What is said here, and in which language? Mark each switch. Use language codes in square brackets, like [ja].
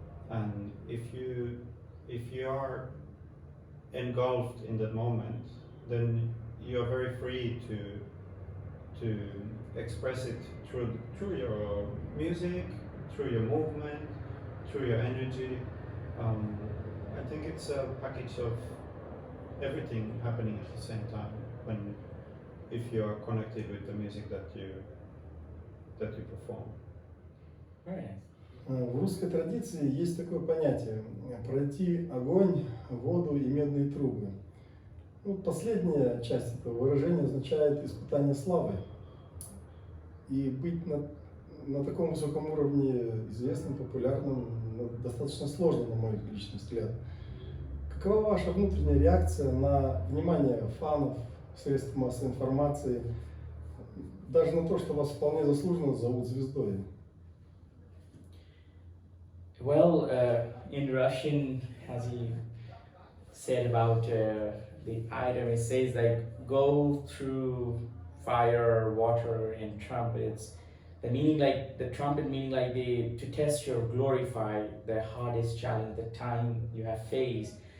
[en] And if you are engulfed in that moment, then you are very free to express it through your music, through your movement, through your energy. I think it's a package of everything happening at the same time if you are connected with the music that you perform. Very nice. [ru] В русской традиции есть такое понятие – пройти огонь, воду и медные трубы. Ну, последняя часть этого выражения означает испытание славы. И быть на таком высоком уровне известным, популярным, достаточно сложно, на мой личный взгляд. Какова ваша внутренняя реакция на внимание фанов, средств массовой информации, даже на то, что вас вполне заслуженно зовут звездой? [en] Well, in Russian, as he said about the item, it says like go through fire, water, and trumpets. The meaning, like the trumpet meaning, like to test your glorify the hardest challenge, the time you have faced.